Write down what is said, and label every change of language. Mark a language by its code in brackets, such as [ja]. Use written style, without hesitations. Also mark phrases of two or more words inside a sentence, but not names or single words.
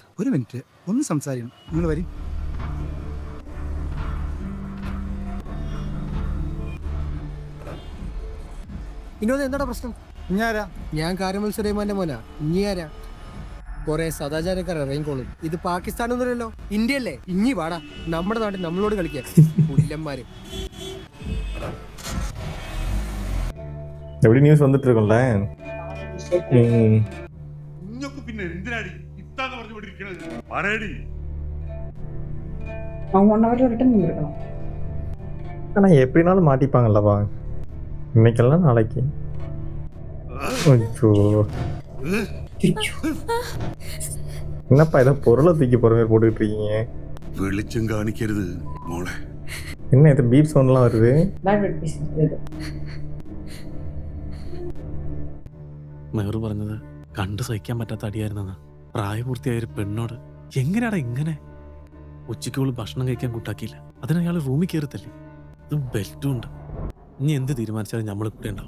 [ml] ഒരു മിനിറ്റ് ഒന്ന് സംസാരിക്കണം. നിങ്ങൾ വരും. വിനോദ്, എന്താടാ പ്രശ്നം? ഞാനാ? ഞാൻ കാരമൽ സുലൈമാന്റെ മോനാ. ഇനി ആരാ? കുറെ സദാചാരക്കാർ ഇറങ്ങിക്കോളും. ഇത് പാകിസ്ഥാനൊന്നുമല്ലല്ലോ, ഇന്ത്യയല്ലേ. ഇനി വാടാ, നമ്മുടെ നാട്ടിൽ നമ്മളോട് കളിക്കാൻ പുല്ലന്മാര്. [ta] எப்படி நியூஸ் வந்துட்டு இருக்கும்ல. [ml] പിന്നെ എന്തിനാടി ഇത്താന്ന് പറഞ്ഞുകൊണ്ടിരിക്കണത്? പറയടി. [ta] அவங்க [en] 1 hour return [ta] பண்ணிருக்கணும். ஆனா எப்படினாலும் மாட்டிப்பாங்கல்லப்பா, இன்னைக்கெல்லாம் நாளைக்கு. ஐயோ, என்னப்பா ஏதோ பொருளை தூக்கி போற மாதிரி போட்டுக்கிட்டு இருக்கீங்க? [ml] വെളിച്ചം കാണിക്കരുത് മോളെ. [ta] என்ன இது பீப் சவுண்ட்லாம் வருது? [en] bad wet piece இது. [ml] മെഹറു പറഞ്ഞത് കണ്ടു സഹിക്കാൻ പറ്റാത്ത അടിയായിരുന്നെന്ന്. പ്രായപൂർത്തിയായ ഒരു പെണ്ണോട് എങ്ങനെയാടാ ഇങ്ങനെ? ഉച്ചയ്ക്കുള്ള ഭക്ഷണം കഴിക്കാൻ കൂട്ടാക്കിയില്ല, അതിനയാൾ റൂമിൽ കയറത്തല്ലേ. ഇത് ബെൽറ്റും ഉണ്ട്. ഇനി എന്ത് തീരുമാനിച്ചാലും നമ്മൾ കൂടെ ഉണ്ടാവും.